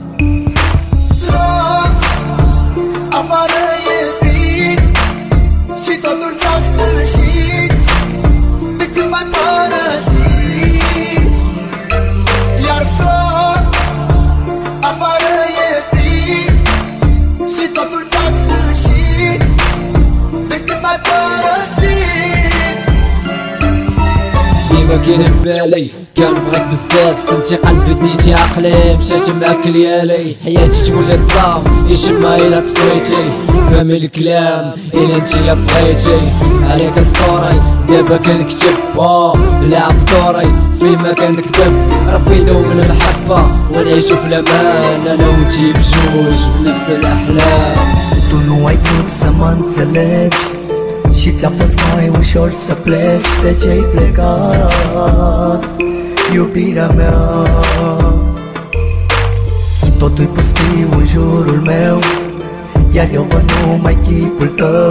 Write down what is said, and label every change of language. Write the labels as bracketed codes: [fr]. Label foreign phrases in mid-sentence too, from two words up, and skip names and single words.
[ro] Afară e frig și totul s-a sfârșit de când m-ai părăsit. Iar foc, afară e frig și totul s-a sfârșit de când m-ai părăsit. [ar] ديما كاين ببالي كنبغيك بزاف سنتي قلبي ديتي عقلي مشاتي معاك ليالي حياتي تولي الظلام يشمها الا طفيتي فهمي الكلام الا نتيا بغيتي عليك سطوري دابا كنكتب لعب دوري فيما كنكتب ربي يدوم المحبة ونعيشو في الامان انا وانتي بجوج بنفس الاحلام. [ro] Tu nu ai vrut să mă înțelegi și ți-a fost mai ușor să pleci. De ce-ai plecat, iubirea mea? Totul-i pustiu în jurul meu, iar eu văd numai chipul tău.